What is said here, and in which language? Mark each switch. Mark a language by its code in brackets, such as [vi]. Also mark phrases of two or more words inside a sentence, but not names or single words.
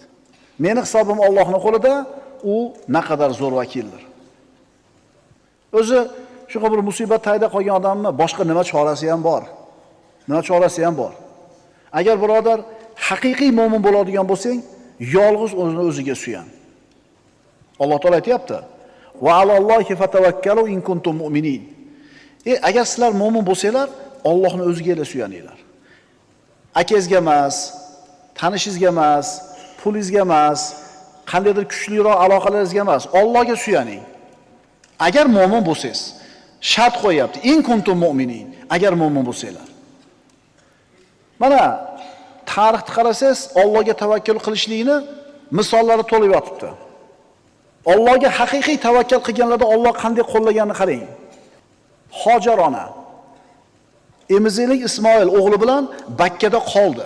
[uz] Meni hisobim Allohning qo'lida, u naqadar zo'r vakildir. O'zi shunaqa bir musibat tayda qolgan odamni boshqa nima chorasi ham bor? Nima chorasi ham bor? Agar birodar haqiqiy mo'min bo'ladigan bo'lsang, yolg'iz o'zini o'ziga suyan. Alloh taolo aytayapti: [ar] "وعلى الله فتوكلوا إن كنتم مؤمنين." [uz] Agar sizlar mo'min bo'lsanglar, Allohni o'ziga suyaninglar. Akangizga emas, tanishingizga emas, pulingizga emas, qandaydir kuchliroq aloqalaringizga emas, Allohga suyaning. Agar mo'min bo'lsangiz, shart qo'yapti: [ar] "إن كنتم مؤمنين." [uz] Agar mo'min bo'lsanglar. Mana tarixni qarasangiz, Allohga tavakkul qilishlikni misollari to'lib yotibdi. Allohga haqiqiy tavakkal qilganlarda Alloh qanday qo'llaganini qarang. Hojar ona emiziklik Ismoil o'g'li bilan Bakkada qoldi.